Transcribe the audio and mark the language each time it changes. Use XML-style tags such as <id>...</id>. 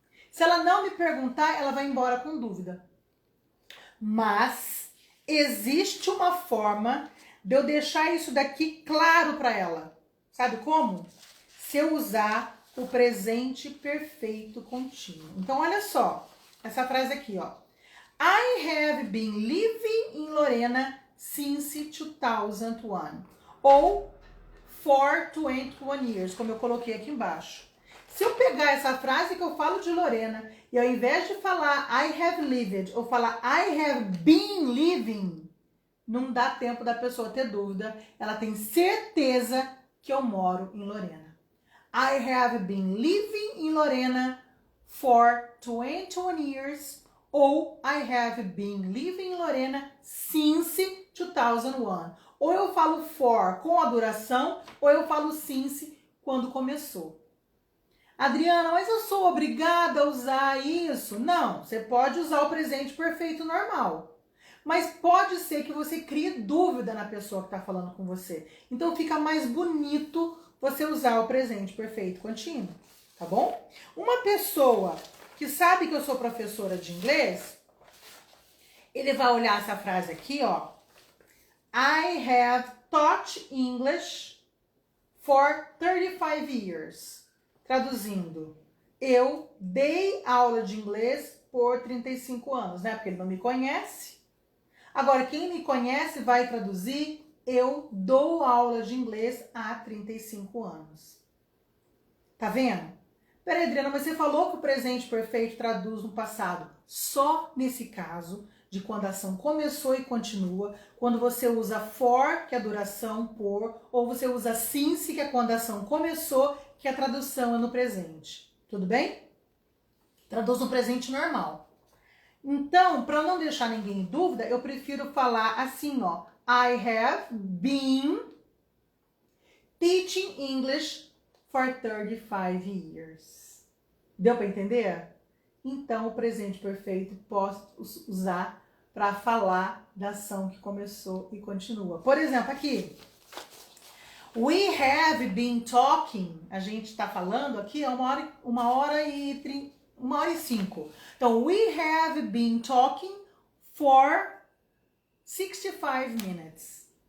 <pt>Se ela não me perguntar, ela vai embora com dúvida. Mas existe uma forma de eu deixar isso daqui claro para ela. Sabe como? Se eu usar o presente perfeito contínuo. Então, olha só. Essa frase aqui, ó.</pt> <en>I have been living in Lorena since 2001.</en> <pt>Ou</pt> <en>for 21 years,</en> <pt>como eu coloquei aqui embaixo. Se eu pegar essa frase que eu falo de Lorena e ao invés de falar</pt> <en>I have lived</en> <pt>ou falar</pt> <en>I have been living,</en> <pt>não dá tempo da pessoa ter dúvida. Ela tem certeza que eu moro em Lorena.</pt> <en>I have been living in Lorena for 21 years</en> <pt>ou</pt> <en>I have been living in Lorena since 2001.</en> <pt>Ou eu falo for com a duração ou eu falo since quando começou. Adriana, mas eu sou obrigada a usar isso? Não, você pode usar o presente perfeito normal. Mas pode ser que você crie dúvida na pessoa que está falando com você. Então fica mais bonito você usar o presente perfeito contínuo, tá bom? Uma pessoa que sabe que eu sou professora de inglês, ele vai olhar essa frase aqui, ó.</pt> <en>I have taught English for 35 years.</en> <pt>Traduzindo, eu dei aula de inglês por 35 anos, né? Porque ele não me conhece. Agora, quem me conhece vai traduzir, eu dou aula de inglês há 35 anos. Tá vendo? Peraí, Adriana, mas você falou que o presente perfeito traduz no passado. Só nesse caso, de quando a ação começou e continua, quando você usa for, que é a duração, por, ou você usa since, que é quando a ação começou, que a tradução é no presente. Tudo bem? Traduz no presente normal. Então, para não deixar ninguém em dúvida, eu prefiro falar assim, ó.</pt> <en>I have been teaching English for 35 years.</en> <pt>Deu para entender? Então, o presente perfeito posso usar para falar da ação que começou e continua. Por exemplo, aqui.</pt> <en>We have been talking.</en> <pt>A gente está falando aqui há 1h05.</pt> <en>Então, we have been talking for 65 minutes.</en>